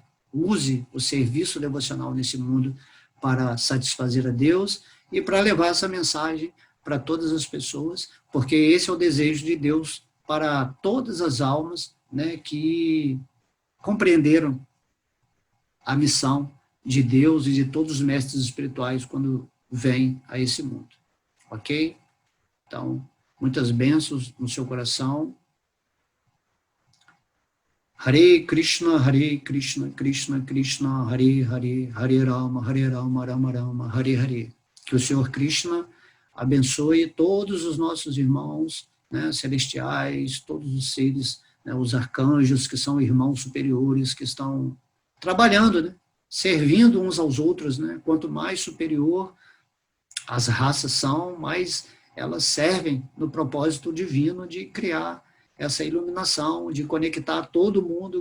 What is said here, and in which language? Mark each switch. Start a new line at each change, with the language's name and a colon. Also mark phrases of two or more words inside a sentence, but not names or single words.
Portuguese: Use o serviço devocional nesse mundo para satisfazer a Deus e para levar essa mensagem para todas as pessoas, porque esse é o desejo de Deus para todas as almas, né, que compreenderam a missão de Deus e de todos os mestres espirituais quando vêm a esse mundo. Ok? Então, muitas bênçãos no seu coração. Hare Krishna, Krishna Krishna, Hare Hare, Hare Rama, Rama Rama, Hare Hare. Que o Senhor Krishna abençoe todos os nossos irmãos, né, celestiais, todos os seres, né, os arcanjos, que são irmãos superiores, que estão trabalhando, né, servindo uns aos outros. Né, quanto mais superior as raças são, mais elas servem no propósito divino de criar essa iluminação, de conectar todo mundo